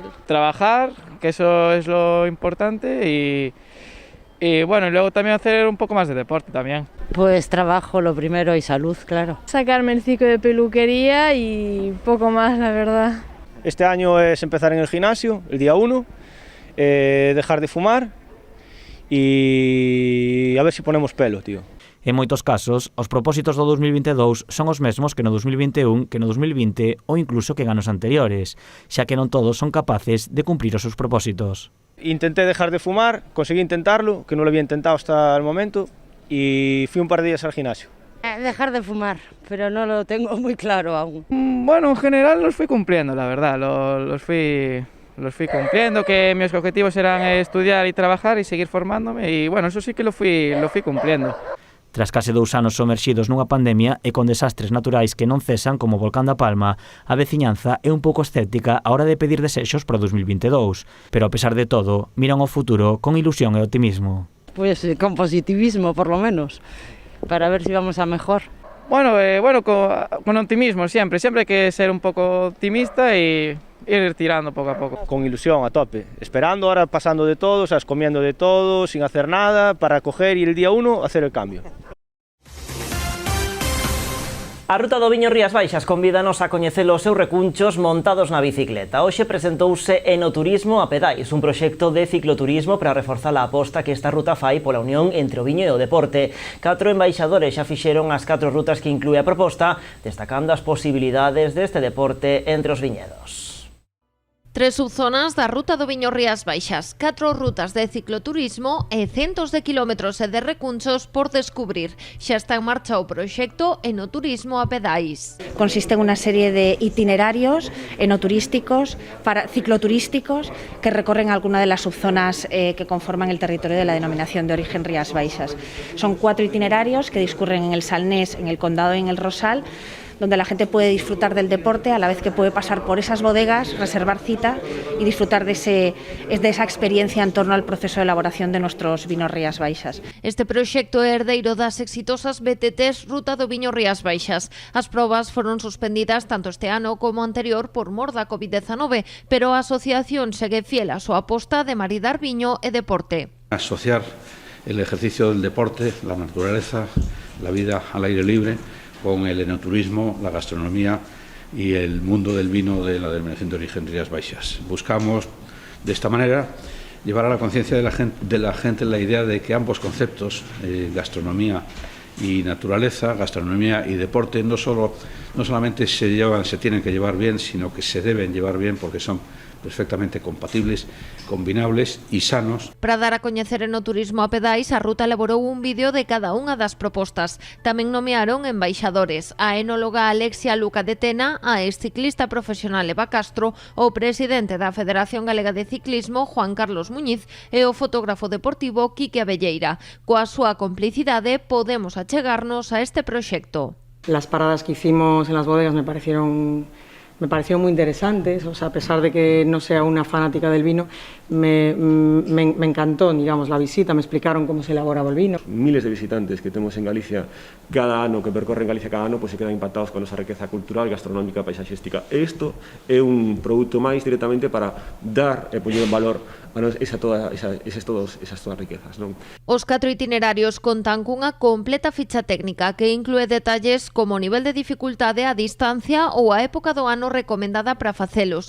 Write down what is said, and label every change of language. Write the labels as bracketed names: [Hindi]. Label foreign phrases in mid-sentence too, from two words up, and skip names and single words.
[Spanish] Trabajar, que eso es lo importante, y bueno, y luego también hacer un poco más de deporte también. Pues trabajo lo primero y salud, claro. Sacarme el ciclo de peluquería y poco más, la verdad. Este año es empezar en el gimnasio, el día 1, dejar de fumar y a ver si ponemos pelo, tío. [Galician] En moitos casos, os propósitos do 2022 son os mesmos que no 2021, que no 2020 ou incluso que en anos anteriores, xa que non todos son capaces de cumprir os seus propósitos. [Spanish] Intenté dejar de fumar, conseguí intentarlo, que no lo había intentado hasta el momento, y fui un par de días al gimnasio. Dejar de fumar, pero no lo tengo muy claro aún. Bueno, en general los fui cumpliendo, la verdad, los fui cumpliendo, que mis objetivos eran estudiar y trabajar y seguir formándome, y bueno, eso sí que lo fui cumpliendo. Tras case 2 anos somerxidos nunha pandemia e con desastres naturais que non cesan como o volcán da Palma, a veciñanza é un pouco escéptica á hora de pedir desexos para o 2022, pero a pesar de todo, miran ao futuro con ilusión e optimismo. Pues con positivismo, por lo menos, para ver si vamos a mejor. Bueno, con optimismo siempre hay que ser un poco optimista y ir tirando poco a poco. Con ilusión, a tope, esperando, ahora pasando de todo, ¿sabes? Comiendo de todo, sin hacer nada, para coger y el día 1 hacer el cambio. [Galician] A Ruta do Viño Rías Baixas convídanos a coñecer os seus recunchos montados na bicicleta. Hoxe presentouse Enoturismo a Pedais, un proxecto de cicloturismo para reforzar a aposta que esta ruta fai pola unión entre o viño e o deporte. 4 embaixadores xa fixeron as 4 rutas que inclúe a proposta, destacando as posibilidades deste deporte entre os viñedos. 3 subzonas da Ruta do Viño Rías Baixas, 4 rutas de cicloturismo e centos de kilómetros e de recunchos por descubrir. Xa está en marcha o proxecto Enoturismo a Pedais. Consiste en unha serie de itinerarios enoturísticos, cicloturísticos, [Spanish] que recorren alguna de las subzonas que conforman el territorio de la denominación de origen Rías Baixas. Son 4 itinerarios que discurren en el Salnés, en el Condado y en el Rosal, donde la gente puede disfrutar del deporte a la vez que puede pasar por esas bodegas, reservar cita y disfrutar de esa experiencia en torno al proceso de elaboración de nuestros vinos Rías Baixas. [Galician] Este proxecto é herdeiro das exitosas BTTs Ruta do Viño Rías Baixas. As probas foron suspendidas tanto este ano como anterior por mor da COVID-19, pero a asociación segue fiel a súa aposta de maridar viño e deporte. [Spanish] Asociar el ejercicio del deporte, la naturaleza, la vida al aire libre, con el enoturismo, la gastronomía y el mundo del vino de la denominación de origen Rías Baixas. Buscamos, de esta manera, llevar a la conciencia de la gente la idea de que ambos conceptos, gastronomía y naturaleza, gastronomía y deporte, no solamente se tienen que llevar bien, sino que se deben llevar bien porque son perfectamente compatibles, combinables e sanos. [Galician] Para dar a coñecer en o turismo a pedais, a ruta elaborou un vídeo de cada unha das propostas. Tamén nomearon embaixadores a enóloga Alexia Luca de Tena, a exciclista profesional Eva Castro, o presidente da Federación Galega de Ciclismo, Juan Carlos Muñiz, e o fotógrafo deportivo Quique Abelleira. Coa súa complicidade podemos achegarnos a este proxecto. [Spanish] Las paradas que hicimos en las bodegas me parecieron muy interesantes, o sea, a pesar de que no sea una fanática del vino, me encantó, digamos, la visita, me explicaron cómo se elaboraba el vino. Miles de visitantes que tenemos en Galicia cada ano, que percorren Galicia cada ano, pues se quedan impactados con esa riqueza cultural, gastronómica, paisaxística. [Galician] E isto é un produto máis directamente para dar e poñer en valor esas todas riquezas, non? Os 4 itinerarios contan cunha completa ficha técnica que inclúe detalles como o nivel de dificultade, a distancia ou a época do ano recomendada para facelos.